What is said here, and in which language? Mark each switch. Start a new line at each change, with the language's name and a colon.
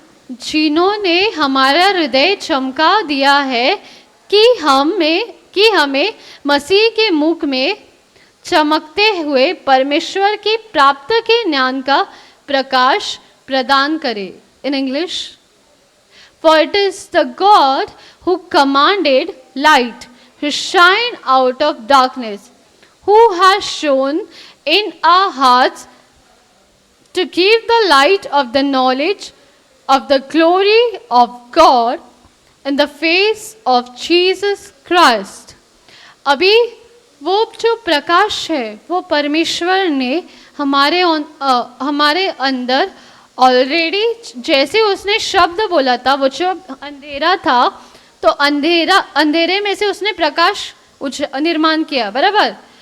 Hindi: जिन्होंने हमारा हृदय चमका दिया है कि हमें मसीह के मुख में चमकते हुए परमेश्वर की प्राप्त के ज्ञान का प्रकाश प्रदान करे.
English: In English, for it is the God who commanded light to shine out of darkness, who has shone in our hearts to give the light of the knowledge of the glory of God in the face of Jesus Christ.
Hindi: अभी वो जो प्रकाश है, वो परमेश्वर ने हमारे अंदर already, जैसे उसने शब्द बोला था, वो जो अंधेरा था, तो अंधेरे में से उसने प्रकाश निर्माण किया, बराबर.